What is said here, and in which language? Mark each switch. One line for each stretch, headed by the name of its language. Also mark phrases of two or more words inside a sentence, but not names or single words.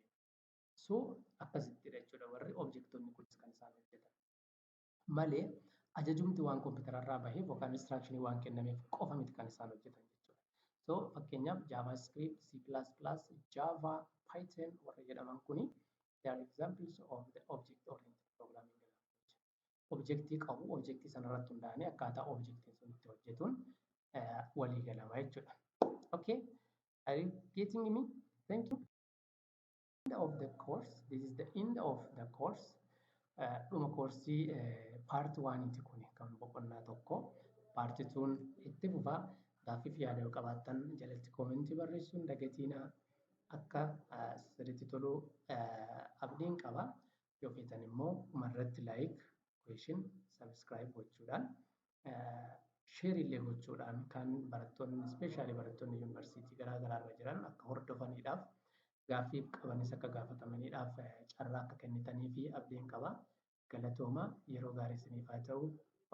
Oromo: So akkasittidha jechuudha warri objektoonni kunis kan isaan hojjetan. Malee ajajumti waan kompiitararraa baheef yookaan instructionii waan kennameef qofa miti kan isaan hojjetan jechuudha. So fakkeenyaaf JavaScript, C++, Java, Python warra jedhaman kuni
English: they are examples of the object-oriented programming language.
Oromo: Objektii qabu, objektii sanarratti hundaa'anii akkaataa objektiin sun itti hojjetuun walii galama jechuudha.
English: Okay, are you getting me? Thank you. Of the course, this is the end of the course.
Oromo: Dhuma koorsii part 1 kun kan boqonnaa tokko. Part 2 itti fufa. Gaaffiif yaada yoo qabaattan jalatti koomentii barreessuun dagatiina akka sirriitti tolu abdiin qaba. Yoo feetan immoo dhumarratti
English: like, question,
Oromo: subscribe gochuudhaan share illee gochuudhaan kan barattoonni especially barattoonni yuunivarsiitii garaagaraa irra jiran akka hordofaniidhaaf gaaffiif qabanis akka gaafatamaniidhaaf carraa akka kennitanii fi abdiin qaba. Galatooma yeroo gaarii isiniif haa ta'u.